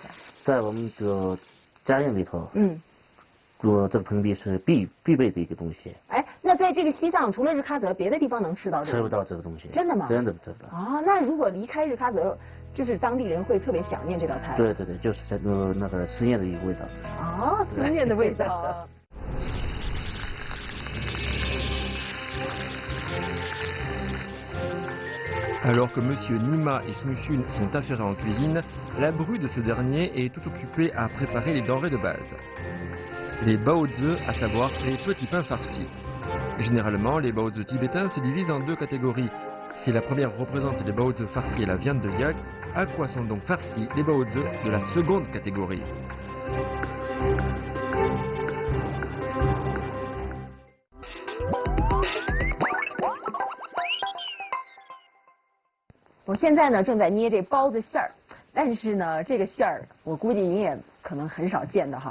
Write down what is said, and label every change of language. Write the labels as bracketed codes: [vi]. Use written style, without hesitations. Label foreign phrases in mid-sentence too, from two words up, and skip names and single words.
[zh] 在我们的家宴里头，做这个蓬壁是必备的一个东西。哎，那在这个西藏，除了日喀则，别的地方能吃到这个？吃不到这个东西。真的吗？真的。啊，那如果离开日喀则，就是当地人会特别想念这道菜。对，就是这个那个思念的一个味道。啊，思念的味道。 [fr] Alors que M. Nima et Sung Chun sont affairés en cuisine, la bru de ce dernier est tout occupée à préparer les denrées de base. Les baozi, à savoir les petits pains farcis. Généralement, les baozi tibétains se divisent en deux catégories. Si la première représente les baozi farcis et la viande de yak, à quoi sont donc farcis les baozi de la seconde catégorie? [zh] 我现在呢正在捏这包子馅儿，但是呢这个馅儿我估计你也可能很少见的哈。